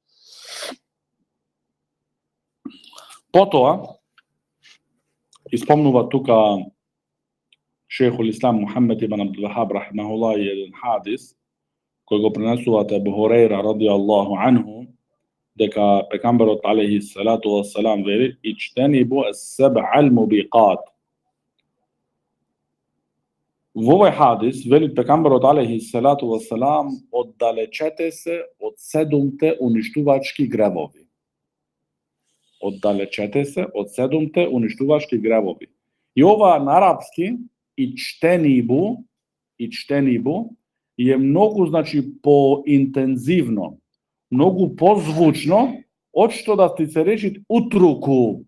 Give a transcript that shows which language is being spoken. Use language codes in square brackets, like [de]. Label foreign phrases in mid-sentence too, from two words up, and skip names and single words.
[mk] Потоа испомнува тука Шејхул Ислам Мухаммед ибн Абдул Вахаб рахимахуллах еден хадис кој го пренесуваат Абу Хурейра [ar] رضي الله عنه, [mk] дека пекамберот [ar] عليه الصلاة والسلام [mk] вели [ar] اجتنبوا السبع الموبقات. [mk] Во овој хадис вели пекамберот [ar] عليه الصلاة والسلام [mk] оддалечете се од 7 уништувачки гревови. Оддалечете се од 7 уништувачки гревови. И ова на арапски иджтенибу е многу значи поинтензивно, многу позвучно од што да ти се речи утруку.